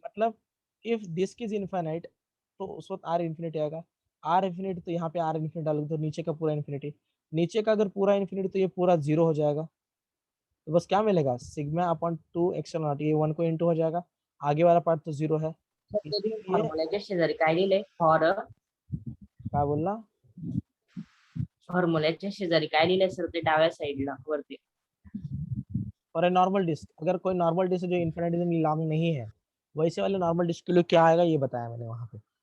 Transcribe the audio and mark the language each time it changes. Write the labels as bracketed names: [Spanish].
[Hindi] मतलब [English] if disk is infinite [Hindi] तो उस वक्त r इन्फिनिटी आएगा। r इन्फिनिटी तो यहाँ पे r इन्फिनिटी डालोगे तो नीचे का पूरा इन्फिनिटी, नीचे का अगर पूरा इन्फिनिटी तो ये पूरा 0 हो जाएगा। तो बस क्या मिलेगा? सिग्मा अपॉन 2 एक्सेल नॉट, ये 1 को इंटू हो जाएगा, आगे वाला पार्ट तो 0 है। इसलिए [Marathi] फॉर्म्युल्याच्या शेजारी काय लिहिलंय? फॉर [Hindi] क्या बोलना? [Marathi] फॉर्म्युल्याच्या शेजारी काय लिहिलंय सर ते डाव्या साईडला वरती? [Hindi] और ए नॉर्मल डिस्क, अगर कोई नॉर्मल डिस्क जो इन्फिनिटी लॉन्ग नहीं है, वैसे वाले नॉर्मल डिस्क के लिए क्या आएगा ये बताया मैंने वहां पे।